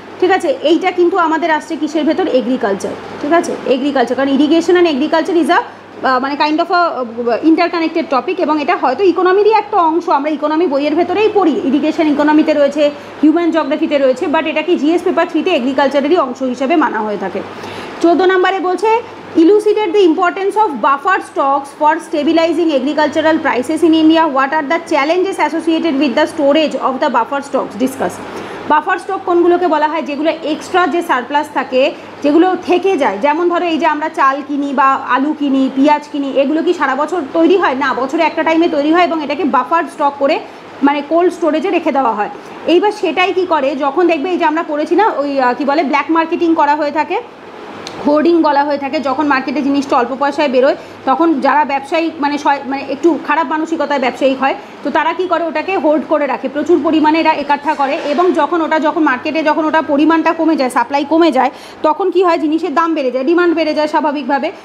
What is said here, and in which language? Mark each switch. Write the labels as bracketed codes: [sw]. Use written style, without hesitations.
[bn] ঠিক আছে, এইটা কিন্তু আমাদের আসছে কিসের ভেতর, এগ্রিকালচার। ঠিক আছে, এগ্রিকালচার, কারণ ইরিগেশন অ্যান্ড এগ্রিকালচার ইজ মানে কাইন্ড অফ ইন্টারকানেক্টেড টপিক, এবং এটা হয়তো ইকোনমিরই একটা অংশ, আমরা ইকোনমি বইয়ের ভেতরেই পড়ি, ইরিগেশন ইকোনমিতে রয়েছে, হিউম্যান জিওগ্রাফিতে রয়েছে, বাট এটা কি জিএস পেপার 3-তে এগ্রিকালচারেরই অংশ হিসেবে মানা হয়ে থাকে। 14 নম্বরে বলছে, [en] Elucidate the importance of buffer stocks for stabilizing agricultural prices in India. What are the challenges associated with the storage of the buffer stocks? [bn] Discuss. Buffer stock কোনগুলোকে বলা হয়? যেগুলো এক্সট্রা যে সারপ্লাস থাকে, যেগুলো থেকে যায়, যেমন ধরো এই যে আমরা চাল কিনি বা আলু কিনি, পেঁয়াজ কিনি, এগুলো কি সারা বছর তৈরি হয় না, বছরে একটা টাইমে তৈরি হয় এবং এটাকে বাফার স্টক করে মানে কোল্ড স্টোরেজে রেখে দেওয়া হয়। এইবার সেটাই কি করে, যখন দেখবে এই যে আমরা পড়েছি না ওই কি বলে ব্ল্যাক মার্কেটিং করা হয়ে থাকে, হোর্ডিং বলা হয়ে থাকে, যখন মার্কেটে জিনিসটা অল্প পয়সায় বেরোয় তখন যারা ব্যবসায়ী মানে একটু খারাপ মানসিকতায় ব্যবসায়িক হয়, তো তারা কি করে ওটাকে হোল্ড করে রাখে, প্রচুর পরিমাণে এরা একঠা করে এবং যখন মার্কেটে যখন ওটা পরিমাণটা কমে যায়, সাপ্লাই কমে যায়, তখন কি হয় জিনিসের দাম বেড়ে যায়, ডিমান্ড বেড়ে যায় স্বাভাবিকভাবে।